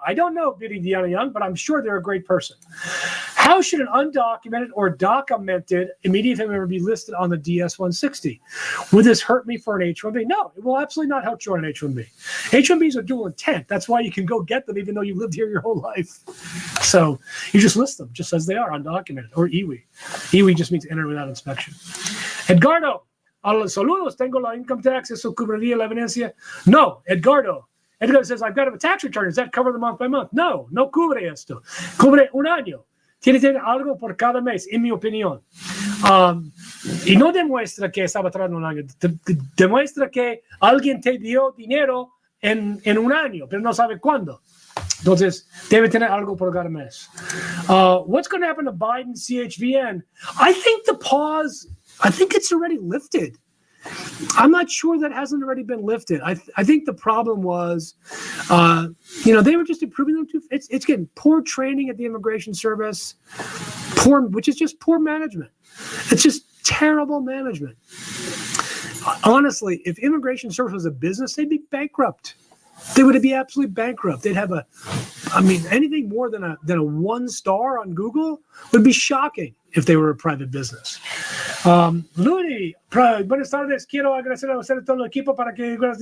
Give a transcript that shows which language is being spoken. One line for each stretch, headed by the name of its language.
English: I don't know Beardy Diana Young, but I'm sure they're a great person. How should an undocumented or documented immediate family member be listed on the DS-160? Would this hurt me for an H-1B? No, it will absolutely not hurt you on an H-1B. H-1Bs are dual intent. That's why you can go get them even though you lived here your whole life. So you just list them just as they are, undocumented, or IWI. IWI just means enter without inspection.
Spanish: Edgardo, a los saludos, tengo la
English: income tax,
Spanish: eso cubriría la evidencia. No, Edgardo.
English: Edgar says, I've got a tax return. Does that cover the month by month?
Spanish: No, no cubre esto. Cubre un año. Tiene algo por cada mes, en mi opinión. Y no demuestra que estaba tratando un año. Demuestra que alguien te dio dinero en un año, pero no sabe cuándo. Entonces, debe tener algo por cada mes.
English: What's going to happen to Biden CHVN? I think the pause, I think it's already lifted. I'm not sure that hasn't already been lifted. I think the problem was, they were just improving them too. It's getting poor training at the immigration service, which is just poor management. It's just terrible management. Honestly, if immigration service was a business, they'd be bankrupt. They would be absolutely bankrupt. They'd have anything more than a 1 star on Google would be shocking if they were a private business.
Spanish: Ludi, buenas tardes. Quiero agradecer a usted todo el equipo para que.